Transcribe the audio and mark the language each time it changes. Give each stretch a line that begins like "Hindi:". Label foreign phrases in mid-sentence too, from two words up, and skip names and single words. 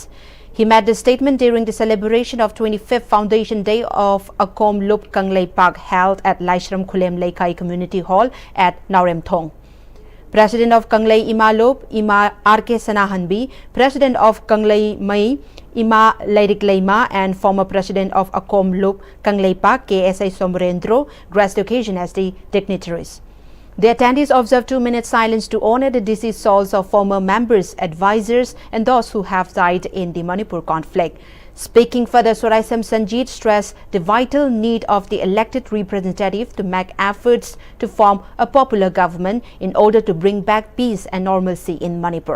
English: He made the statement during the celebration of 25th Foundation Day of Akom Lup Kanglei Pak held at Laishram Khulem Leikai Community Hall at Naremthong. President of Kanglei Ima Lup, Ima R.K. Sanahanbi, President of Kanglei Mai, Ima Leirik Leima, and former President of Akom Lup Kanglei Pak, KSA Somrendro, graced the occasion as the dignitaries. The attendees observed 2-minute silence to honor the deceased souls of former members, advisors, and those who have died in the Manipur conflict. Speaking further, Soraisam Sanjit stressed the vital need of the elected representative to make efforts to form a popular government in order to bring back peace and normalcy in Manipur.